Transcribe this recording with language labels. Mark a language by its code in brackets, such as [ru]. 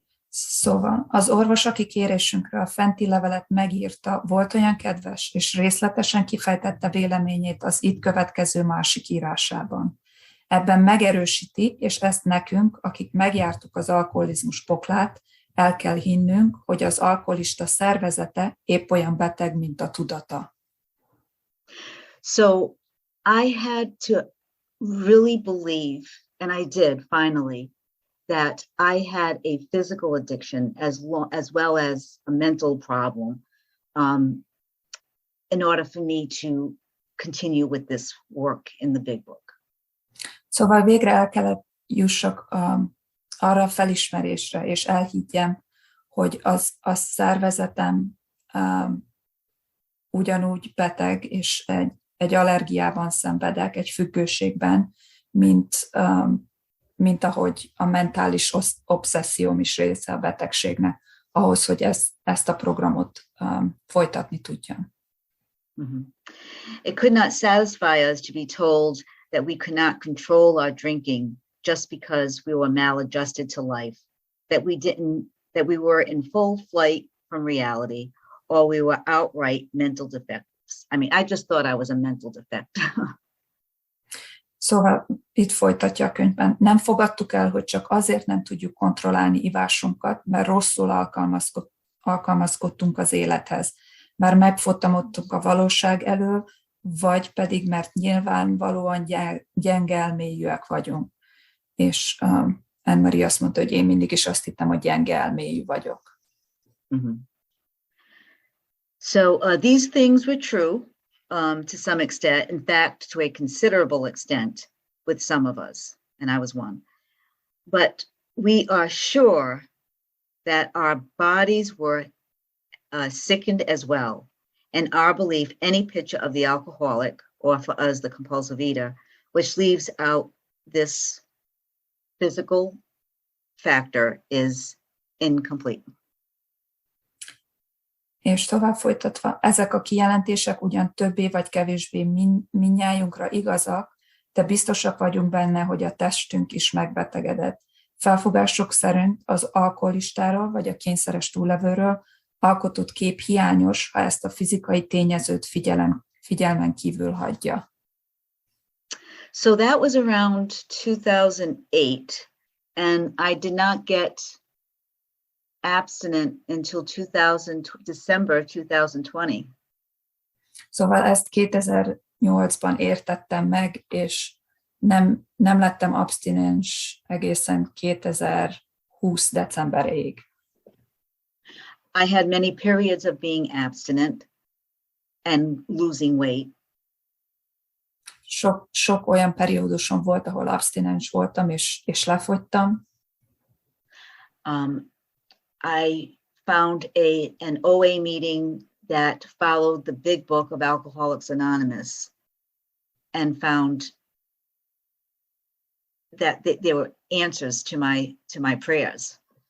[hu] Szóval az orvos, aki kérésünkre a fenti levelet megírta, volt olyan kedves, és részletesen kifejtette véleményét az itt következő másik írásában. Ebben megerősíti, és ezt nekünk, akik megjártuk az alkoholizmus poklát, el kell hinnünk, hogy az alkoholista szervezete épp olyan beteg, mint a tudata. [en] So I had to really believe, and I did finally, that I had a physical addiction as well as a mental problem in order for me to continue with this work in the big book. [hu] Szóval végre el kellett jussak arra a felismerésre, és elhiggyem, hogy a szervezetem ugyanúgy beteg, és egy allergiában szenvedek, egy függőségben, mint ahogy a mentális obszesszióm is része a betegségnek, ahhoz, hogy ezt a programot folytatni tudjam. Mm-hmm. [en] It could not satisfy us to be told that we could not control our drinking just because we were maladjusted to life, that we were in full flight from reality, or we were outright mental defectives. I mean, I just thought I was a mental defect. [hu] Szóval itt folytatja a könyvben. Nem fogadtuk el, hogy csak azért nem tudjuk kontrollálni ivásunkat, mert rosszul alkalmazkodtunk az élethez. Már megfotamodtunk a valóság elől, vagy pedig mert nyilvánvalóan gyenge elmélyűek vagyunk. És Anne-Marie azt mondta, hogy én mindig is azt hittem, hogy gyenge elmélyű vagyok. Mm-hmm. [en] So these things were true to some extent, in fact, to a considerable extent with some of us, and I was one. But we are sure that our bodies were sickened as well. And our belief, any picture of the alcoholic, or for us, the compulsive eater, which leaves out this physical factor, is incomplete. [hu] És tovább folytatva, ezek a kijelentések ugyan többé vagy kevésbé mindnyájunkra igazak, de biztosak vagyunk benne, hogy a testünk is megbetegedett. Felfogások szerint az alkoholistáról vagy a kényszeres túllevőről alkotott kép hiányos, ha ezt a fizikai tényezőt figyelmen kívül hagyja. [en] So that was around 2008, and I did not get abstinent until December 2020. [hu] Szóval ezt 2008-ban értettem meg, és nem lettem abstinens egészen 2020 decemberéig. [en] I had many periods of being abstinent and losing weight. [hu] Sok olyan periódusom volt, ahol abstinens voltam, és lefogytam. [en] I found an OA meeting that followed the big book of Alcoholics Anonymous, and found that there were answers to my prayers.